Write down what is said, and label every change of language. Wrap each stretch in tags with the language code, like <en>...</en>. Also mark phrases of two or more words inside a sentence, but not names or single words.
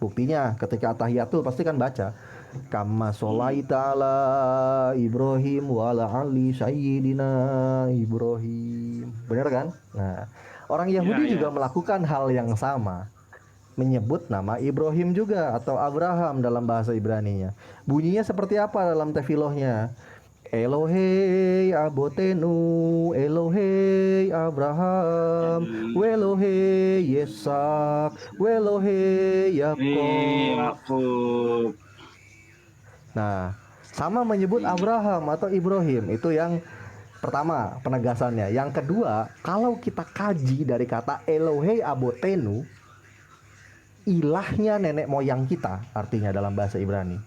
<id>Buktinya ketika tahiyatul pasti kan baca</id> <ar>كما صليت على إبراهيم وعلى آل سيدنا إبراهيم.</ar> <id>Benar kan? Nah, orang Yahudi juga melakukan hal yang sama. Menyebut nama Ibrahim juga atau Abraham dalam bahasa Ibraninya. Bunyinya seperti apa dalam tefilohnya?</id> <he>אלוהי אבותינו, אלוהי אברהם, ואלוהי יצחק, ואלוהי יעקב.</he> <id>Nah, sama menyebut Abraham atau Ibrahim, itu yang pertama penegasannya. Yang kedua, kalau kita kaji dari kata</id> <he>אלוהי אבותינו,</he> <id>ilahnya nenek moyang kita, artinya dalam bahasa Ibrani.</id>